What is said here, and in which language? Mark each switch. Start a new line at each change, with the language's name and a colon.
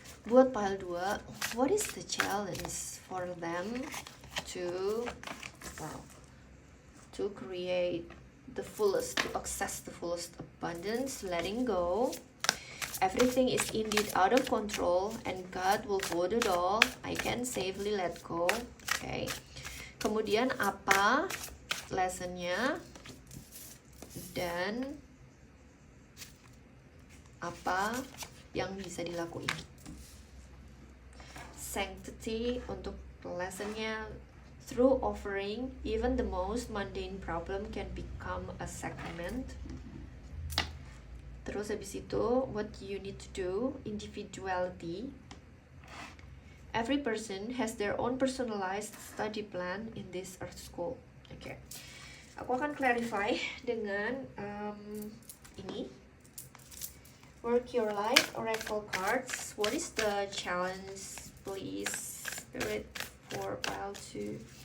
English: Buat pile 2, what is the challenge for them to create the fullest, to access the fullest abundance? Letting go. Everything is indeed out of control and God will hold it all. I can safely let go. Okay.
Indonesian: Kemudian apa lessonnya dan apa yang bisa dilakuin?
English: Sanctity
Indonesian: untuk lessonnya,
English: through offering, even the most mundane problem can become a sacrament.
Indonesian: Terus habis itu,
English: what you need to do, individuality. Every person has their own personalized study plan in this Earth School.
Indonesian: Oke, aku akan clarify dengan ini.
English: Work your life, Oracle cards. What is the challenge, please, Spirit, for pile 2?